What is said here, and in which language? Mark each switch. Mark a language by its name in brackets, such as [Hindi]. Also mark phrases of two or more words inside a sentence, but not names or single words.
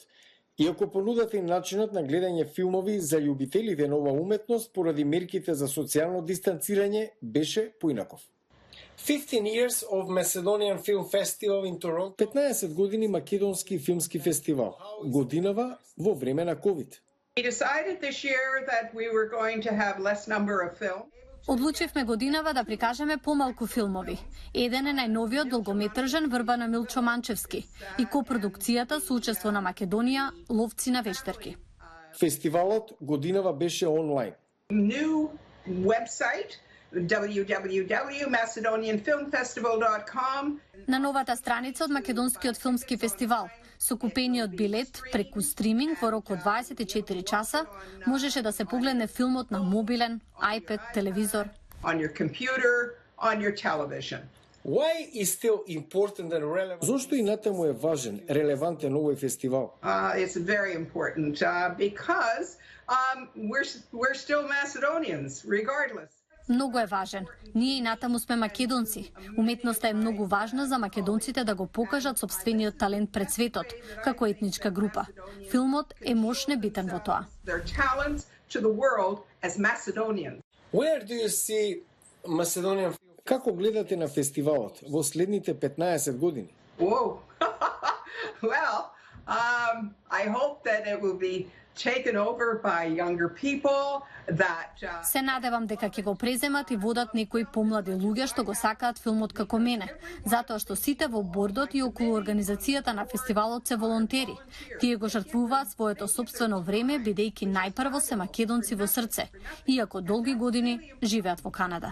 [Macedonian] Иако понудата и начинот на гледање филмови за љубителите на ова уметност поради мерките за социјално дистанцирање беше поинаков. [English] 15 years of Macedonian Film Festival in Toronto. [Macedonian] 15 години македонски филмски фестивал. Годинава во време на COVID. [English] We decided this year that we were going to have less number of films. [Macedonian] Одлучивме годинава да прикажеме помалку филмови. Еден е најновиот долгометражен Врба на Милчо Манчевски и копродукцијата со учество на Македонија Ловци на вештерки. Фестивалот годинава беше онлайн. [English] New website www.macedonianfilmfestival.com. [Macedonian] На новата страница од Македонскиот филмски фестивал, со купениот билет преку стриминг во рок од 24 часа, можеше да се погледне филмот на мобилен, iPad, телевизор. [English] On your computer, on your television. Why is still important and relevant? [Macedonian] Зошто и натаму е важен, релевантен овој фестивал? [English] It's very important because we're still Macedonians, regardless. [Macedonian] Многу е важен. Ние и натаму сме македонци. Уметноста е многу важна за македонците да го покажат сопствениот талент пред светот, како етничка група. Филмот е мощ небитен во тоа. [English] Their talents to the world as Macedonians. Where do you see Macedonian? [Macedonian] Како гледате на фестивалот во следните 15 години? [English] Whoa. Well, I hope that it will be taken over by younger people that [Macedonian] Се надевам дека ќе го преземат и водат некои помлади луѓе што го сакаат филмот како мене, затоа што сите во бордот и околу организацијата на фестивалот се волонтери. Тие го жртвуваат своето сопствено време бидејќи најпрво се македонци во срце, иако долги години живеат во Канада.